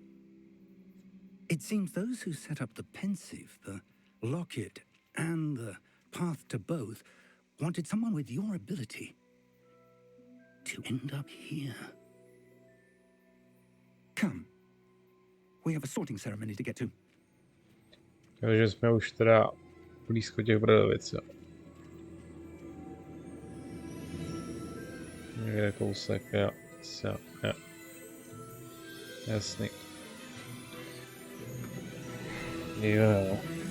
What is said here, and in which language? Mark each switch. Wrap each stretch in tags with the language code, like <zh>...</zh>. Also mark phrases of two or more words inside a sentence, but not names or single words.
<en>It seems those who set up the pensive, the locket, and the path to both wanted someone with your ability to end up here. Come. We have a sorting ceremony to get to.</en> <cs>Takže jsme už teda blízko těch Brdovic, jo. Někde kousek, jo. Jo. Jasný. Jo.</cs>